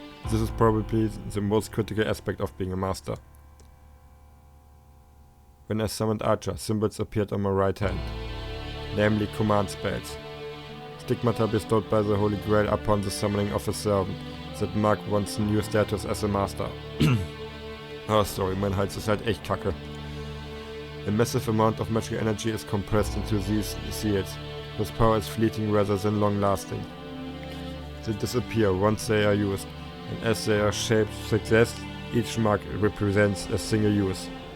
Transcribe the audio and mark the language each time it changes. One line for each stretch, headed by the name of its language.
English: This is probably the most critical aspect of being a master. When I summoned Archer, symbols appeared on my right hand, namely command spells. Stigmata bestowed by the Holy Grail upon the summoning of a servant that mark one's new status as a master. Oh sorry,
German: mein Hals ist halt echt kacke.
English: A massive amount of magical energy is compressed into these seals, whose power is fleeting rather than long-lasting. They disappear once they are used, and as their shape suggests, each mark represents a single use.